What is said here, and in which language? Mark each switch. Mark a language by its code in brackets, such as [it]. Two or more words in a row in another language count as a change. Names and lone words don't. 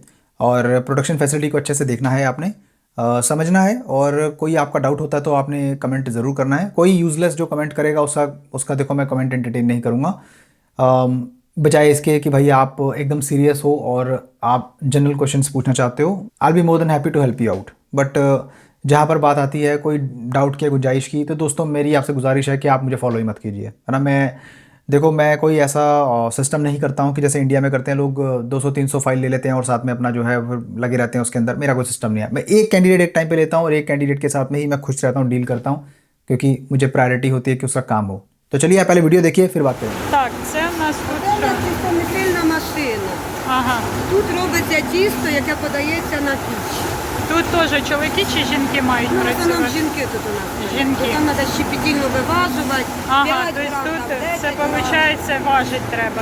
[hi] और [en] production facility [hi] को अच्छे से देखना है आपने, समझना है। और कोई आपका डाउट होता है तो आपने कमेंट ज़रूर करना है। कोई यूज़लेस जो कमेंट करेगा उसका देखो मैं [en] comment entertain [hi] नहीं करूँगा। बजाय इसके कि भाई आप एकदम सीरियस हो और आप [en] general questions [hi] पूछना चाहते हो, [en] I will be more than happy to help you out. [hi] बट जहाँ पर बात आती है कोई डाउट की, गुंजाइश की, तो दोस्तों मेरी आपसे गुजारिश है कि आप मुझे फॉलो ही मत कीजिए, है ना। मैं कोई ऐसा सिस्टम नहीं करता हूँ कि जैसे इंडिया में करते हैं लोग, 200-300 फाइल ले लेते हैं और साथ में अपना जो है लगे रहते हैं उसके अंदर। मेरा कोई सिस्टम नहीं है। मैं एक कैंडिडेट एक टाइम पे लेता हूँ और एक कैंडिडेट के साथ में ही मैं खुश रहता हूँ, डील करता हूँ, क्योंकि मुझे प्रायोरिटी होती है कि उसका काम हो। तो चलिए आप पहले वीडियो देखिए, फिर बात करेंगे। [uk] Так, це в нас тут що? Це самотильна машина. Ага. Тут робиться тісто, яке подається на піч. Тут теж чоловіки чи жінки мають Ну, в основному працювати? жінки тут у нас. Жінки. Бо там треба щепетільно виважувати. Ага, 5 тобто грам, тут там 10 це грам. виходить важить треба